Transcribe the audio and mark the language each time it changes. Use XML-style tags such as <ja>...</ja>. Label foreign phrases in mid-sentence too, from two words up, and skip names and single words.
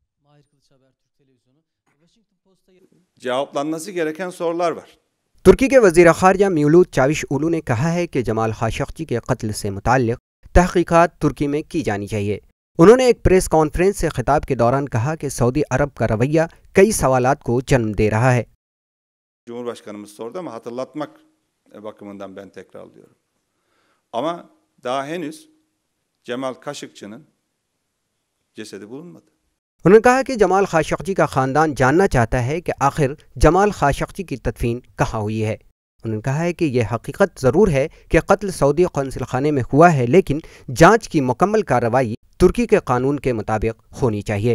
<tr>Cevaplanması gereken sorular var.</tr> <ur>ترکی کے وزیر خارجہ میولود چاوش اولو نے کہا ہے کہ جمال خاشقجی کے قتل سے متعلق تحقیقات ترکی میں کی جانی چاہیے۔ انہوں نے ایک پریس کانفرنس سے خطاب کے دوران کہا کہ سعودی عرب کا رویہ کئی سوالات کو جنم دے رہا ہے۔</ur> <tr>Cumhurbaşkanımız sordu ama hatırlatmak bakımından ben tekrarlıyorum. Ama daha henüz Cemal Kaşıkçı'nın cesedi bulunmadı.</tr> <ur>انہوں نے کہا کہ جمال خاشقجی کا خاندان جاننا چاہتا ہے کہ آخر جمال خاشقجی کی تدفین کہاں ہوئی ہے۔ انہوں نے کہا ہے کہ یہ حقیقت ضرور ہے کہ قتل سعودی قونصل خانے میں ہوا ہے، لیکن جانچ کی مکمل کارروائی ترکی کے قانون کے مطابق ہونی چاہیے۔</ur>